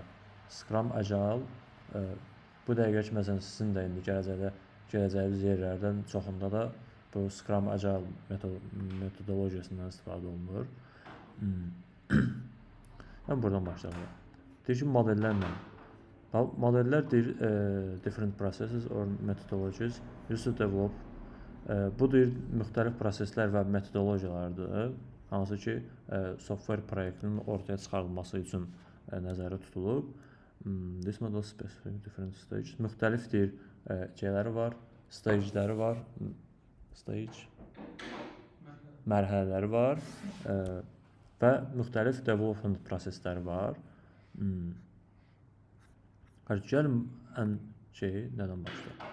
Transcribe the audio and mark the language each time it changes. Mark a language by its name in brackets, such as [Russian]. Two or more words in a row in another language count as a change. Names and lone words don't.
[Azerbaijani] Scrum, Agile, bu dəqiqə ki, məsələn, sizin də indi gələcəyiniz yerlərdən çoxunda da bu Scrum, Agile metodologiyasından istifadə olunur. Mən buradan başlayalım. Deyir ki, modellərlə. Modellər deyir, [English] different processes or methodologies used to develop. [Azerbaijani] Bu deyir, müxtəlif proseslər və metodologiyalardır, hansı ki, software proyektinin ortaya çıxarılması üçün nəzərdə tutulub. [English] This model specific different stages. [Azerbaijani] Müxtəlif deyir, şeyləri var, stageləri var, mərhələləri var və müxtəlif development prosesləri var. Gəlin nədən başlayaq?